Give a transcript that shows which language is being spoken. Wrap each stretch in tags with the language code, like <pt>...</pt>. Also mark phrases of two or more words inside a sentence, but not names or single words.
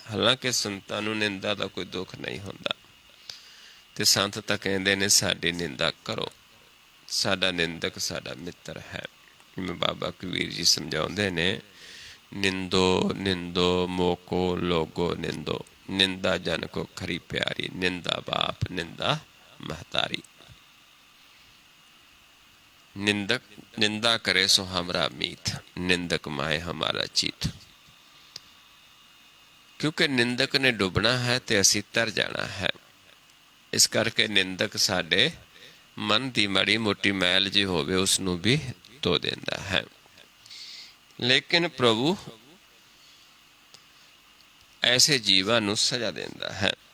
<pa>ਹਾਲਾਂਕਿ ਸੰਤਾਂ ਨੂੰ ਨਿੰਦਾ ਦਾ ਕੋਈ ਦੁੱਖ ਨਹੀਂ ਹੁੰਦਾ, ਤੇ ਸੰਤ ਤਾਂ ਕਹਿੰਦੇ ਨੇ ਸਾਡੀ ਨਿੰਦਾ ਕਰੋ, ਸਾਡਾ ਨਿੰਦਕ ਸਾਡਾ ਮਿੱਤਰ ਹੈ। ਜਿਵੇਂ ਬਾਬਾ ਕਬੀਰ ਜੀ ਸਮਝਾਉਂਦੇ ਨੇ, ਨਿੰਦੋ ਨਿੰਦੋ ਮੋਕੋ ਲੋਗੋ ਨਿੰਦੋ। ਨਿੰਦਾ ਜਨ ਕੋ ਖਰੀ ਪਿਆਰੀ, ਨਿੰਦਾ ਬਾਪ ਨਿੰਦਾ महतारी। ਨਿੰਦਕ ਨਿੰਦਾ ਕਰੇ ਸੋ ਹਮਰਾ ਮੀਤ, ਨਿੰਦਕ ਮਾਏ ਹਮਾਰਾ ਚੀਤ। ਕਿਉਂਕਿ ਨਿੰਦਕ ਨੇ ਡੁਬਣਾ ਹੈ ਤੇ ਅਸੀ ਤਰ ਜਾਣਾ ਹੈ। ਇਸ ਕਰਕੇ ਨਿੰਦਕ ਸਾਡੇ ਮਨ ਕੀ ਮਾੜੀ ਮੋਟੀ ਮੈਲ ਜੀ ਹੋਵੇ ਉਸਨੂੰ ਭੀ ਧੋ ਦੇਂਦਾ ਹੈ। ਲੇਕਿਨ ਪ੍ਰਭੂ ਐਸੇ ਜੀਵਾਂ ਨੂੰ ਸਜ਼ਾ ਦੇਂਦਾ ਹੈ।</pa>